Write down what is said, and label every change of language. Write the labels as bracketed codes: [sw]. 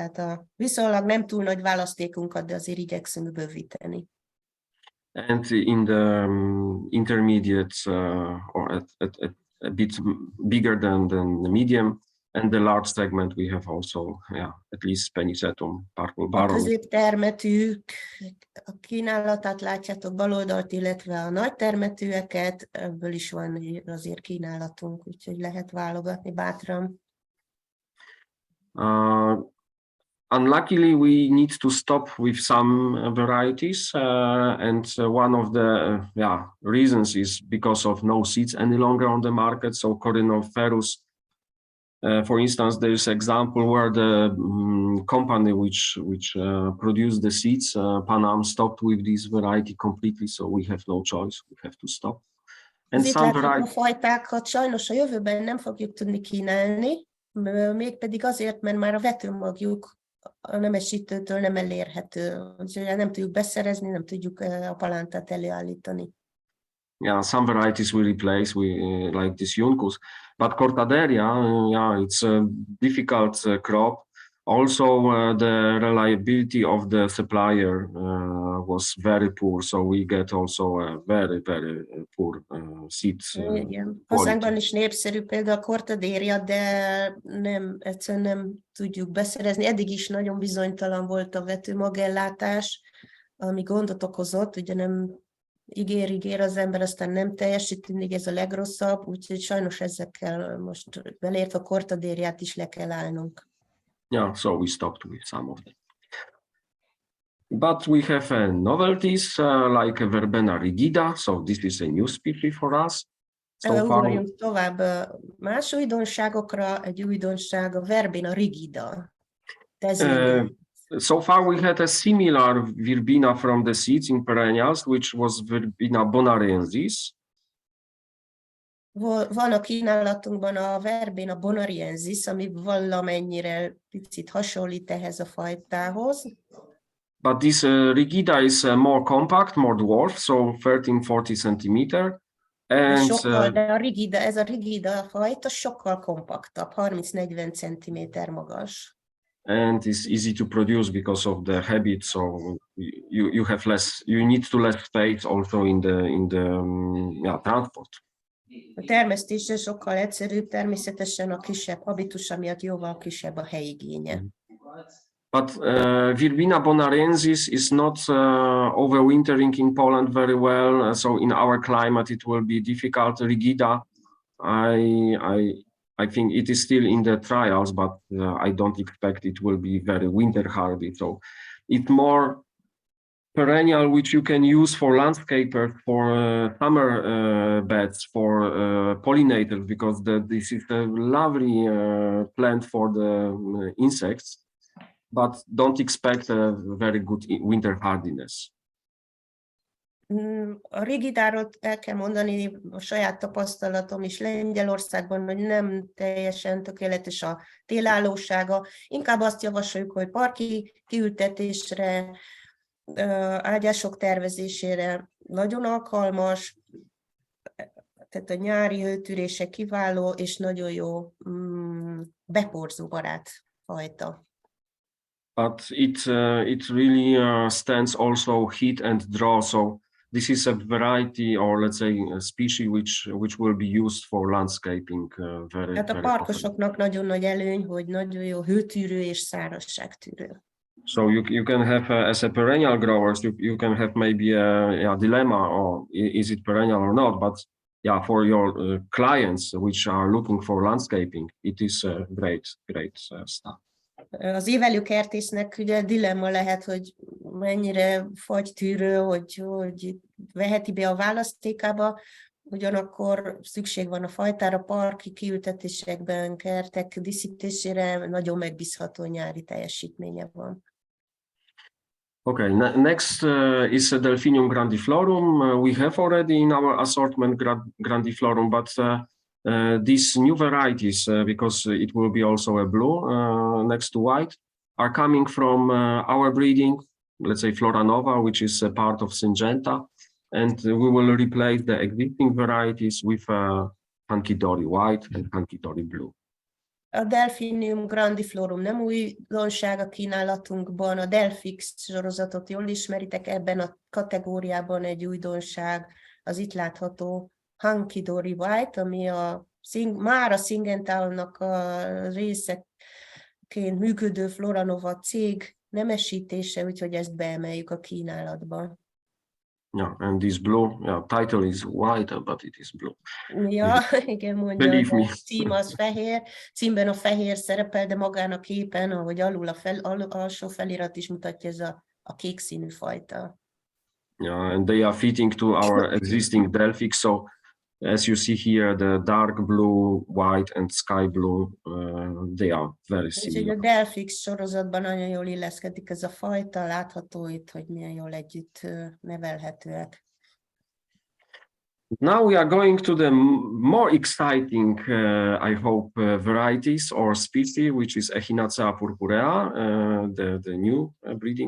[hu] Tehát viszonylag nem túl nagy választékunkat, de azért igyekszünk bővíteni. [en] And in the intermediate or a bit bigger than the medium and the large segment, we have also at least Penicetum, Purple Baron. [hu] A középtermetűk a kínálatát látjátok bal oldalt, illetve a nagy termetűeket, ebből is van azért kínálatunk, úgyhogy lehet válogatni bátran. [en] Unluckily, we need to stop with some varieties, and one of the reasons is because of no seeds any longer on the market. So Corynopherus, for instance, there is example where the company which produced the seeds, Panam, stopped with this variety completely. So we have no choice; we have to stop. And some varieties. [hu] A fajtákat sajnos a jövőben nem fogjuk tudni kínálni, mégpedig azért, mert már a vetőmagjuk a nemesítőtől nem elérhető. Nem tudjuk beszerezni, nem tudjuk a palántát előállítani. [en] Yeah, some varieties we replace like this Juncus, but Cortaderia, it's a difficult crop. Also, the reliability of the supplier was very poor, so we get also a very poor seeds. [hu] Igen. Hazánkban is népszerű például a Cortaderia, de egyszerűen nem tudjuk beszerezni. Eddig is nagyon bizonytalan volt a vetőmagellátás, ami gondot okozott, ugye nem ígér az ember, aztán nem teljesít, mindig ez a legrosszabb, úgyhogy sajnos ezekkel most beleértve a Cortaderiát is le kell állnunk. [en] Yeah, so we stopped with some of them. But we have novelties like a Verbena rigida, so this is a new species for us. [hu] Ugorjunk tovább más újdonságokra, egy újdonság a Verbena rigida. [en] So far we had a similar Verbena from the seeds in perennials, which was Verbena bonariensis. [hu] Van a kínálatunkban a Verbena bonariensis, ami valamennyire picit hasonlít ehhez a fajtához. [en] But this rigida is more compact, more dwarf, so 13-40 centimeter. [hu] De ez a rigida fajta sokkal kompaktabb, 30-40 centiméter magas. [en] And it's easy to produce because of the habit, so you have less, you need to less space also in the transport. [hu] A termesztése sokkal egyszerűbb, természetesen a kisebb habitusa miatt jóval kisebb a helyigénye. [en] But Verbena bonarensis is not overwintering in Poland very well, so in our climate it will be difficult. Rigida, I think it is still in the trials, but I don't expect it will be very winter hardy. So it's more perennial, which you can use for landscapers, for summer beds, for pollinators, because this is a lovely plant for the insects. But don't expect a very good winter hardiness. [hu] A rigidáról el kell mondani, a saját tapasztalatom is Lengyelországban, hogy nem teljesen tökéletes a télállósága. Inkább azt javasoljuk, hogy parki kiültetésre, ágyások tervezésére nagyon alkalmas, tehát a nyári hőtűrése kiváló, és nagyon jó beporzóbarát fajta. [en] But it really stands also heat and draw. So this is a variety, or let's say a species, which will be used for landscaping very. [hu] Tehát a parkosoknak nagyon nagy előny, hogy nagyon jó hőtűrő és szárazságtűrő. [en] So you can have as a perennial growers, you can have maybe a dilemma, or is it perennial or not? But yeah, for your clients which are looking for landscaping, it is great stuff. [hu] Az évelő kertésznek ugye dilemma lehet, hogy mennyire fagytűrő, hogy veheti be a választékába, ugyanakkor szükség van a fajtára, parki kiültetésekben, kertek díszítésére, nagyon megbízható nyári teljesítménye van. [en] Okay, next is a Delphinium grandiflorum. We have already in our assortment grandiflorum, but these new varieties, because it will be also a blue next to white, are coming from our breeding, let's say Flora Nova, which is a part of Syngenta, and we will replace the existing varieties with Hunky Dory white and Hunky Dory blue. [hu] A Delphinium grandiflorum nem újdonság a kínálatunkban, a Delphix sorozatot jól ismeritek, ebben a kategóriában egy újdonság az itt látható Hunky Dory White, ami már a Syngentának a részeként működő Flora Nova cég nemesítése, úgyhogy ezt beemeljük a kínálatba. [en] Yeah, and this blue, title is white, but it is blue. [hu] Ja, igen, mondja, [en] Believe me. [hu] a cím az fehér, címben a fehér szerepel, de magán a képen, ahogy alul alsó felirat is mutatja, ez a kék színű fajta. [en] Yeah, and they are fitting to our existing Delphix, so as you see here, the dark blue, white and sky blue, they are very similar. [hu] A Delphix sorozatban nagyon jól illeszkedik ez a fajta, látható itt, hogy milyen jól együtt nevelhetőek. [en] Now we are going to the more exciting, I hope, varieties or species, which is Echinacea purpurea, the new breeding